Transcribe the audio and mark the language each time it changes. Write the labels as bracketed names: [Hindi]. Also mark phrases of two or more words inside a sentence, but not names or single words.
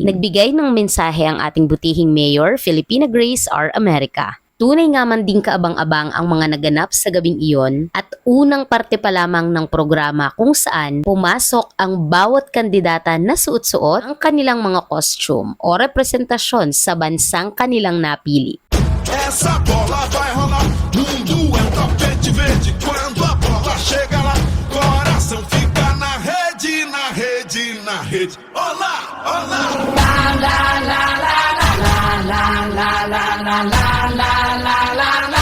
[Filipino] Nagbigay ng mensahe ang ating butihing Mayor, Filipina Grace R. America. Tunay nga man din kaabang-abang ang mga naganap sa gabing iyon at unang parte pa lamang ng programa kung saan pumasok ang bawat kandidata na suot-suot ang kanilang mga costume o representasyon sa bansang kanilang napili. [Portuguese] Essa bola vai rolar, mundo é um tapete verde. Quando a bola chega lá, coração fica na rede, na rede, na rede. Olá, olá. La la la la la la la la la la la la la la la.